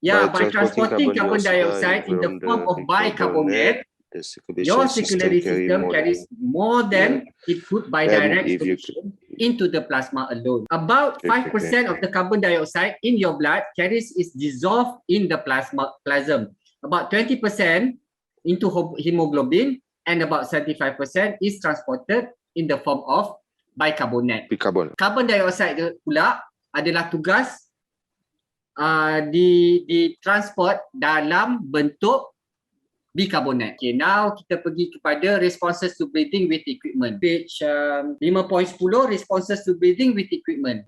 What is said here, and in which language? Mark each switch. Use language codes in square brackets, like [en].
[en] Ya, by transporting carbon dioxide in the form of bicarbonate, your circulatory system carries more than it could by direct excretion into the plasma alone. About 5% of the carbon dioxide in your blood is dissolved in the plasm. About 20% into hemoglobin, and about 75% is transported in the form of bicarbonate. [ms] Carbon dioxide pula adalah tugas ditransport dalam bentuk bicarbonate. [en] Okay, now [ms] kita pergi kepada [en] responses to breathing with equipment. Page 5.10, responses to breathing with equipment.